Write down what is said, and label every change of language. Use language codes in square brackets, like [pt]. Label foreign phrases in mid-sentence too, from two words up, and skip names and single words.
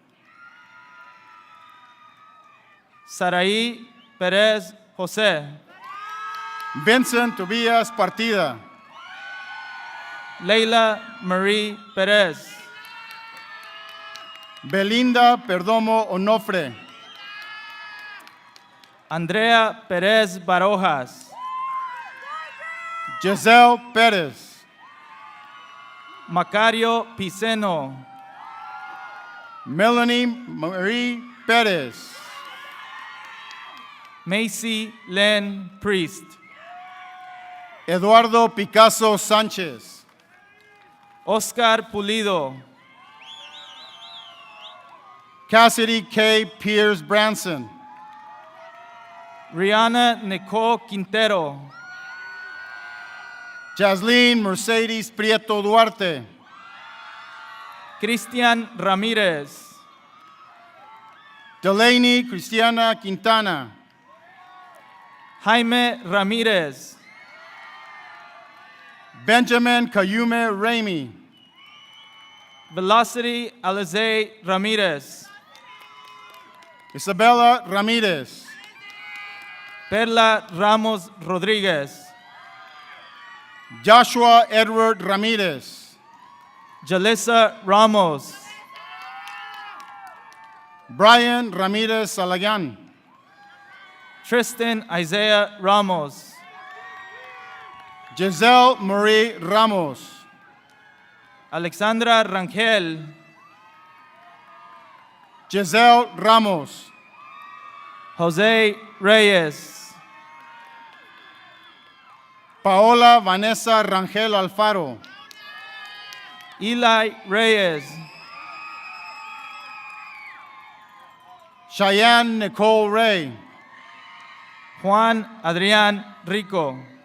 [en] Saraí Perez José. Vincent Tobias Partida. Leila Marie Perez. Belinda Perdomo Onofre. Andrea Perez Barojas. Giselle Perez. Macario Piceno. Melanie Marie Perez. Macy Len Priest. Eduardo Picasso Sánchez. Oscar Pulido. Cassidy K. Pierce Branson. Rihanna Nicole Quintero. Jasleen Mercedes Prieto Duarte. Cristian Ramírez. Delaney Cristiana Quintana. Jaime Ramírez. Benjamin Cayume Ramey. Velocity Alize Ramirez. Isabella Ramirez. Perla Ramos Rodriguez. Joshua Edward Ramirez. Jalissa Ramos. Brian Ramirez Salagan. Tristan Isaiah Ramos. Giselle Marie Ramos. Alexandra Rangel. Giselle Ramos. Jose Reyes. Paola Vanessa Rangel Alfaro. Eli Reyes. Cheyenne Nicole Ray. Juan Adrián Rico.